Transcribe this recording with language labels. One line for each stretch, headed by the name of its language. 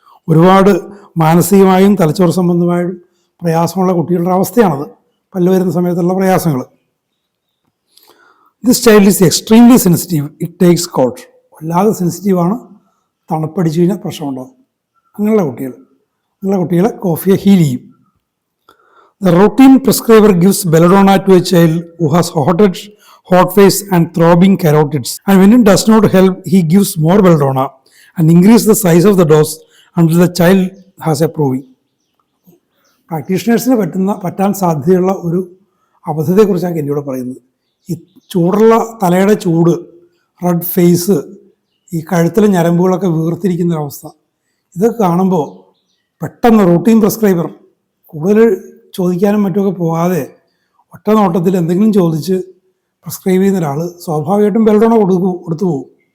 Malayalam: ഒരുപാട് മാനസികമായും തലച്ചോറ് സംബന്ധമായും പ്രയാസമുള്ള കുട്ടികളുടെ അവസ്ഥയാണത്, പല്ല് വരുന്ന സമയത്തുള്ള പ്രയാസങ്ങൾ.
English: This child is extremely sensitive, it takes cold.
Malayalam: വല്ലാതെ സെൻസിറ്റീവാണ്, തണുപ്പടിച്ചു കഴിഞ്ഞാൽ പ്രശ്നമുണ്ടാകും. അങ്ങനെയുള്ള കുട്ടികളെ കോഫിയെ ഹീൽ ചെയ്യും.
English: The routine prescriber gives belladonna to a child who has hot face and throbbing carotids. And when it does not help, he gives more belladonna and increases the size of the dose until the child has a proving.
Malayalam: പ്രാക്ടീഷണേഴ്സിന് പറ്റാൻ സാധ്യതയുള്ള ഒരു അബദ്ധത്തെക്കുറിച്ചാണ് എന്നോട് പറയുന്നത്. ഈ ചൂടുള്ള തലയുടെ ചൂട്, red face, ഈ കഴുത്തിലെ ഞരമ്പുകളൊക്കെ വീർത്തിരിക്കുന്നൊരവസ്ഥ, ഇതൊക്കെ കാണുമ്പോൾ പെട്ടെന്ന് റൂട്ടീൻ പ്രിസ്ക്രൈബർ കൂടുതൽ ചോദിക്കാനും മറ്റുമൊക്കെ പോകാതെ ഒറ്റ നോട്ടത്തിൽ എന്തെങ്കിലും ചോദിച്ച് പ്രിസ്ക്രൈബ് ചെയ്യുന്ന ഒരാൾ സ്വാഭാവികമായിട്ടും ബെൽഡോണ കൊടുത്തു പോകും.